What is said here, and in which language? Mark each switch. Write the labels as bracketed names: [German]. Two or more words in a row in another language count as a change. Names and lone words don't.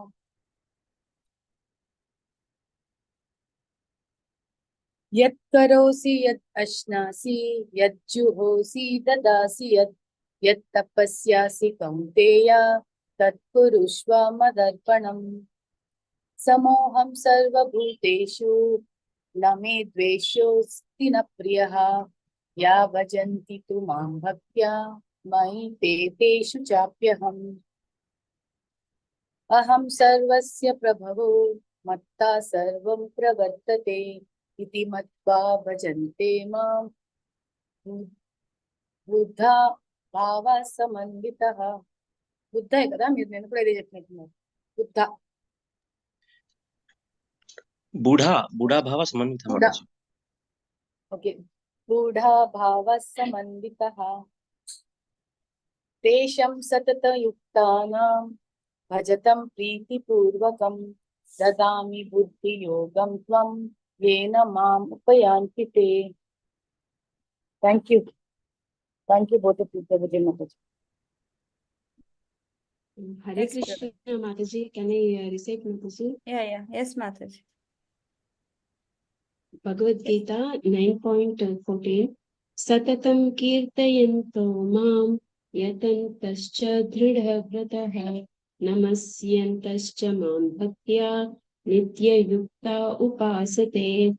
[Sanskrit] యత్ కరోసి యత్ అశ్నాసి యత్ జుహోసి దదాసి యత్ తపస్యాసి కౌంతేయ తత్ కురుష్వ మదర్పణం. సమోహం సర్వభూతేషు న మే ద్వేషోస్తి న ప్రియః యా భజంతి తు మాం భక్త్యా మయి తే తేషు చాప్యహం. అహం సర్వస్య ప్రభవో మత్తా సర్వం ప్రవర్తతే ఇతి మత్వా భజంతే మాం బుద్ధా భావ సమన్వితః. [Telugu] బుద్ధే కదా, మీరు నేను కూడా ఇదే చెప్పినట్టున్నారు. [Sanskrit] బూఢా భావ సమన్విత. ఓకే, బూఢా భావ సమన్వితః. तेषां सततयुक्तानां भजतं प्रीतिपूर्वकं ददामि बुद्धियोगं त्वं येन माम् उपयान्ति ते. [English] Thank you. Thank you both of you, Prabhuji Mataji. Hare Yes, Krishna, Mataji. Can I recite Mataji? Yeah. Yes, Mataji. Bhagavad Gita 9.14. [Sanskrit] सततं कीर्तयन्तो मां यतन्तश्च दृढव्रताः नमस्यन्तश्च मां भक्त्या नित्य युक्ता उपासते.